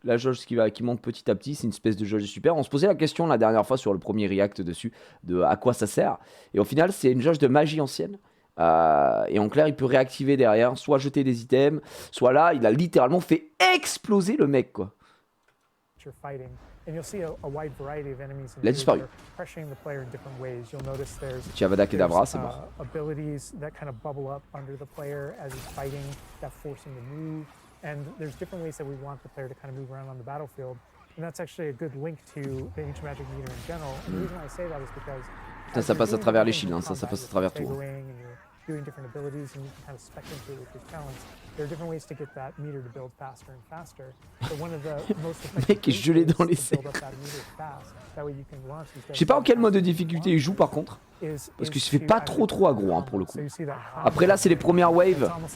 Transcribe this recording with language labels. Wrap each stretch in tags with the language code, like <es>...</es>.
<fr>La jauge qui monte petit à petit. C'est une espèce de jauge super. On se posait la question la dernière fois sur le premier react dessus de à quoi ça sert. Et au final, c'est une jauge de magie ancienne. Et en clair, il peut réactiver derrière, soit jeter des items, soit là, il a littéralement fait exploser le mec, quoi.</fr> <en>And you'll see a wide variety of enemies and</en> <fr>Il a disparu.</fr> <en>pressuring the player in different ways. You'll notice there's</en> <fr>Petit Avada Kedavra, c'est mort.</fr> <en>abilities that kind of bubble up under the player as he's fighting that force him to move. And there's different ways that we want the player to kind of move around on the battlefield. And that's actually a good link to the Ancient Magic meter in general. And the reason why I say that is because</en> <fr>Ça passe à travers les shields, hein. Ça passe à travers tout. Hein.</fr> <en>Doing different abilities and you can kind of spec into it with your talents. There are different ways to get that meter to build faster and faster. So one of the most effective</en> <fr>Mec est gelé</fr> <en>ways</en> <fr>dans les</fr> <en>to build up that meter fast, that way you can launch these</en> <fr>Je sais pas en quel mode de difficulté il joue par contre. Parce qu'il se fait pas trop aggro hein, pour le coup. Après là c'est les premières waves.</fr>